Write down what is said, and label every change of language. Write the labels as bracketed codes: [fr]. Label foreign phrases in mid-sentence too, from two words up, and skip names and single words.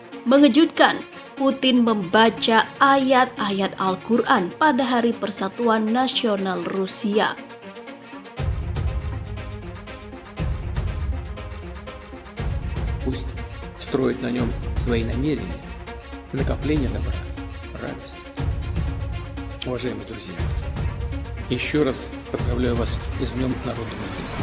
[ms] Mengejutkan, Putin membaca ayat-ayat Al-Quran pada Hari Persatuan Nasional Rusia. [ru] Пусть строят на нем свои намерения, накопление добра, радость. Уважаемые друзья, еще раз поздравляю вас с Днем Народного единства.